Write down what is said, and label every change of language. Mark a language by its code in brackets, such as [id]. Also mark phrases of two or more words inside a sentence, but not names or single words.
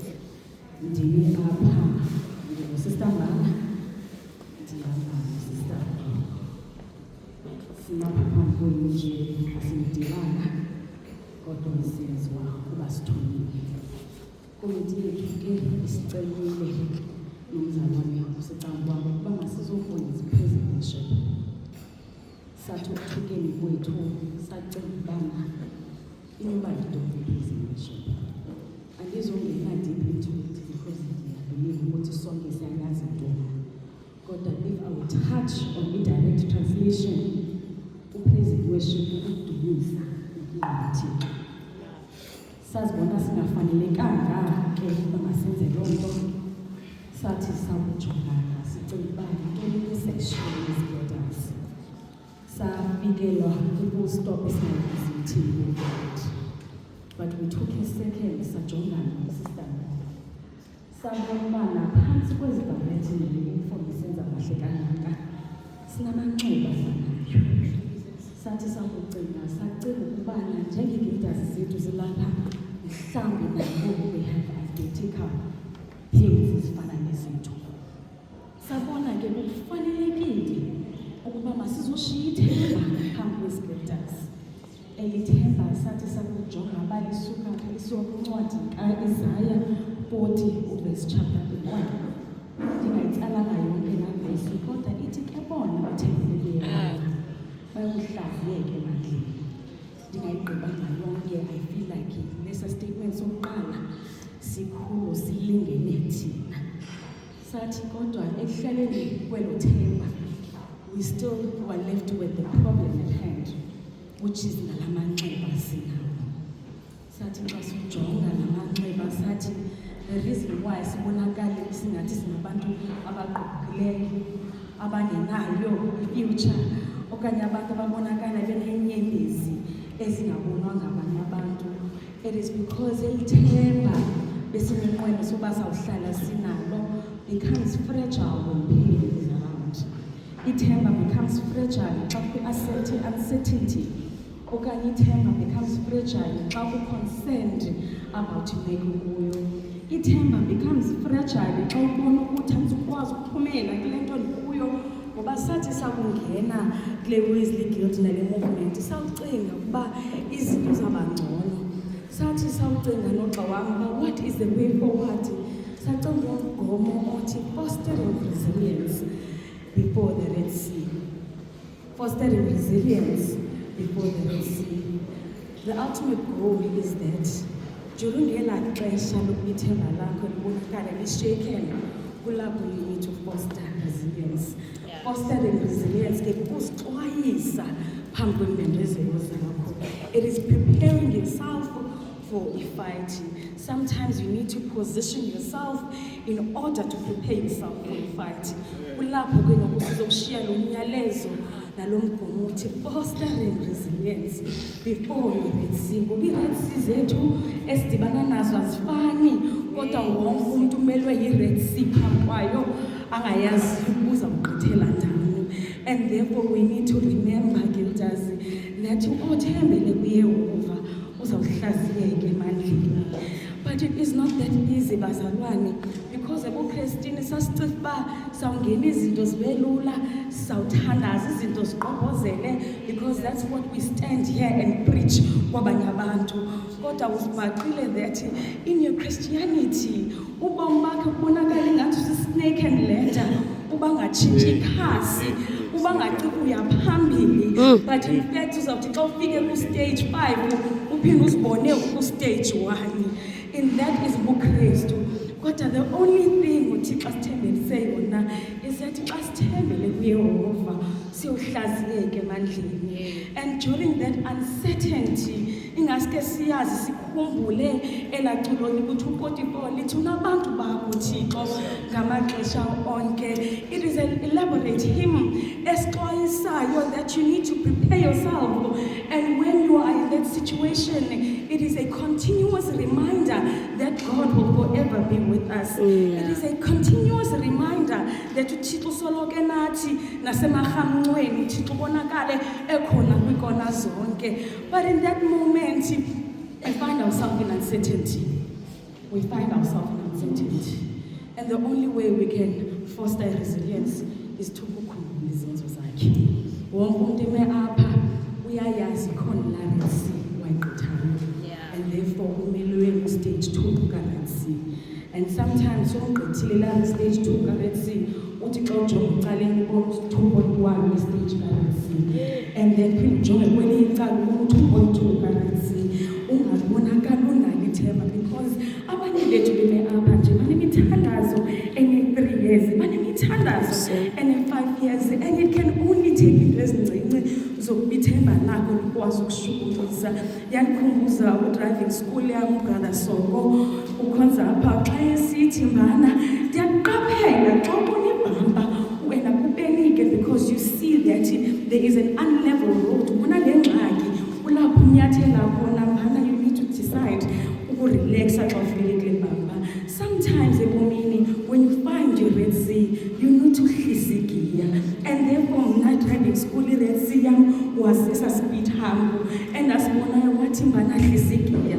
[xh] ndimi apha ngosister Mbala ndihamba nosister sinapha phambi kwenu nje asimdibana kodwa siyaziwa kuba sithunyiwe komiti yethu ke isicelile nomzalwane usecangwa ukuba masizofuna izipresentation sathi ukuthukeni kwethu sacela ubana inoba yidokupresentation andizongena [en] deep into it [xh] because ndiyabelieve ukuthi sonke siyayazi ntona kodwa [en] if I would touch on indirect translation upraise and worship [xh] ukudumisa inkinga sazibona singafanelekanga ke ukuba masenze loo nto sathi sakujongana sicela uba yintoni kwi-section yezigildas safikelwa i-full stop esingayizithini [en] but we took a second [xh] sajongana nosistan sabona uba naphantsi kwezi bharethi nele-uniform isenza kahle kangaka sinamanxeba sanayo sathi sakucinga sacela ukubana njengee-gildas zethu zilapha mhlawumbi nangoku [en] we have identical things [xh] ezifana nezinto sabona ke kufanelekile ukuba masizoshiya ithemba phambi kwezigildas elithemba sathi sakujonga balisuka lisuncwadi ka-Isaya 40 verse chapter 1 ndingayitsalanga yonke laa vesi kodwa ithi ke bona bathembeleyo bayokuhlaziyeke mandleni ndingayigqibanga yonke [en] I feel like [xh] lesa statement sokuqala sikhulu silingene thina sathi kodwa ekuhlaleni kwelo themba [en] we still were left with the problem at hand which is [xh] nalamanxeba sinawo sathi xa sijonga namanxeba sathi [en] the reason why [xh] sibonakale singathi sinabantu abaqoqileyo abangenayo i-future okanye abantu ababonakala beneenyembezi ezingabonwa ngabanye abantu [en] it is because [xh] elithemba besineqwelo soba sawuhlala sinalo [en] becomes fragile when pain is around ithemba becomes fragile [xh] xa kwi-uncertainty okanye ithemba [en] becomes fragile [xh] xa ku-concerned about imeko kuyo ithemba [en] becomes fragile [xh] xa ubona ukuthi andizukwazi ukuphumela kule nto ndikuyo ngoba sathi sakungena kule Wesley Guild nale movement sawucinga ukuba izinto zabangcono sathi sawucinga nogxa wam uba [en] what is the way forward [xh] sacinga umgomo othi [en] fostering resilience before the Red Sea fostering resilience before the Red Sea the ultimate goal is that during [xh] elaa xesha lokubithemba lakho libonakala li-shaken kulapho [en] you need to foster resilience fostering resilience [xh] ke kusixwayisa phambi kweembembezelo zakho [en] it is preparing yourself for a fight sometimes you need to position yourself in order to prepare yourself for a fight [xh] kulapho ke ngoku sizoshiya lo myalezo nalo mgomo uthi [en] fostering resilience before the Red Sea ngoba [xh] i-Red Sea zethu esidibana nazo azifani kodwa wonke umuntu umelwe yi-Red Sea phambi kwayo angayazi ukuza kugqithela ndani [en] and therefore we need to remember Gildas that [xh] othembele kuYehova uzawuhlaziyeka emandleni [en] but it is not that easy bazalwane because ebuKristini [xh] sasicinga uba sawungena izinto zibe lula sawuthandaza izinto ziqokozele [en] because that's what we stand here and preach [xh] kwabanye abantu kodwa uzibhaqile [en] that in your Christianity [xh] ubomi bakho kubonakala ingathi usisnake and ladder uba ngatshintshi ikhasi uba ngacika uya phambili [en] but in fact [xh] uzawuthi xa ufike ku-stage 5 uphinde uzibone ku-stage 1 [en] in that is [xh] buKristu kodwa [en] the only thing [xh] uthi xa sithembelise yona [en] is that [xh] xa sithembele kuYehova siyohlaziyeka emandleni and [en] during that uncertainty [xh] ingaske siyazi sikhumbule elaculo ukuthi u44 lithi unabantu bakho Thixo ngamaxesha onke [en] it is an elaborate hymn esixwayisayo that you need to prepare yourself and when you are in that situation it is a continuous reminder that God will forever be with us it is a continuous reminder that [xh] uThixo soloke nathi nasemarhamncweni Thixo bonakale ekhona kwikona zonke zonke. [en] But in that moment, we find ourselves in uncertainty. We find ourselves in uncertainty. And the only way we can foster resilience is to [xh] kukhumbula izenzo zakhe. Wonke umuntu eme apha uyayazi khona la Red Sea wayigqithana. [en] And therefore [xh] umele ku-stage 2 ka-Red Sea. [en] And sometimes [xh] sowugqithile la stage 2 ka-Red Sea, uthi xa ujonga ecaleni ubona 2.1 i-stage ka-Red Sea. [en] And then [xh] phinde ujonge kwelinye icala ubona 2.2 ka-Red Sea. Ungabonakali unalo ithemba because abanye bethu beme apha nje banemithandazo ene-3 years, banemithandazo ene-5 years, and [en] it can only take into [xh] ezincinci zokuba ithemba lakho likwazi ukushukumisa. Yandikhumbuza u-driving school yam ubrother Soko ukhonza apha xa esithi mbana ndiyakuqaphela xa ubona ibhamba wena kupenike [en] because you see that there is an unlevel road. [xh] Ubona le ngxaki ulapho unyathela khona mbana, [en] you need to decide [xh] ukurelaxa xa ufike kule bhamba. [en] Sometimes ebomini when you find your Red Sea, you need to [xh] hlisa igiya. [en] And therefore [xh] mna driving school i-Red Sea yam was esa-speed hump, and asibonayo wathi mbana hlisa igiya.